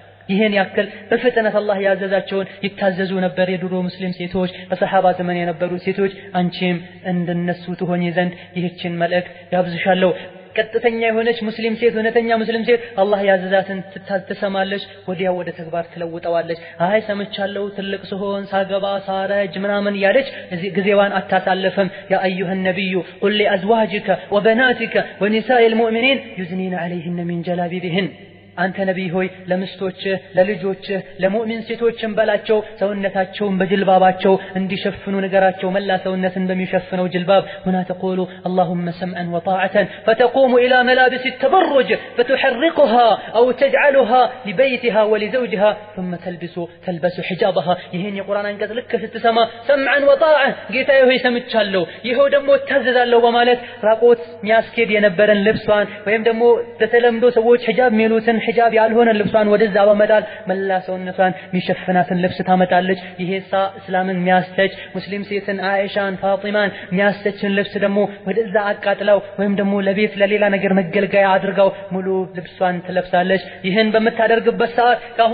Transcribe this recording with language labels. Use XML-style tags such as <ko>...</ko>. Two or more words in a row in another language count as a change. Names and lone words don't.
<am>ይሄን ያክል በፍጥነት አላህ ያዘዛቸውን ይታዘዙ ነበር የድሮ ሙስሊም ሴቶች በሰሃባ ዘመን የነበሩ ሴቶች አንቺም እንደነሱ ትሆኚ ዘንድ ይህችን መልእክት ያብዝሻለሁ ቀጥተኛ የሆነች ሙስሊም ሴት እውነተኛ ሙስሊም ሴት አላህ ያዘዛትን ትሰማለች ወዲያው ወደ ተግባር ትለውጠዋለች አይ ሰምቻለሁ ትልቅ ስሆን ሳገባ ሳረጅ ምናምን ያለች ጊዜዋን አታሳልፍም</am> <ar>يا أيها النبي قل لأزواجك وبناتك ونساء المؤمنين يدنين عليهن من جلابيبهن</ar> <am>አንተ ነብይ ሆይ ለምስቶችህ ለልጆችህ ለሙእሚን ሴቶችም በላቸው ሰውነታቸውን በጅልባባቸው እንዲሸፍኑ ነገራቸው መላ ሰውነትን በሚሸፍነው ጅልባብ</am> <ar>هنا تقول اللهم سمعا وطاعة فتقوم إلى ملابس التبرج فتحرقها أو تجعلها لبيتها ولزوجها ثم تلبس حجابها</ar> <am>ይሄን የቁርአን አንቀጽ ልክ ስትሰማ</am> <ar>سمعا وطاعة</ar> <am>ጌታዬ ሆይ ሰምቻለሁ ይሄው ደግሞ ታዘዛለሁ በማለት ራቆት ሚያስኬድ የነበረን ልብሷን ወይም ደግሞ በተለምዶ ሰዎች ሒጃብ ሚሉትን ሒጃብ ያልሆነ ልብሷን ወደዛ በመጣል መላ ሰውነቷን ሚሸፍናትን ልብስ ታመጣለች ይሄሳ እስላምን ሚያስተች ሙስሊም ሴትን አይሻን ፋጢማን ሚያስተችን ልብስ ደግሞ ወደዛ አቃጥላው ወይም ደግሞ ለቤት ለሌላ ነገር መገልገያ አድርጋው ሙሉ ልብሷን ትለብሳለች ይሄን በመታደርግበት ሰዓት ካሁን</am>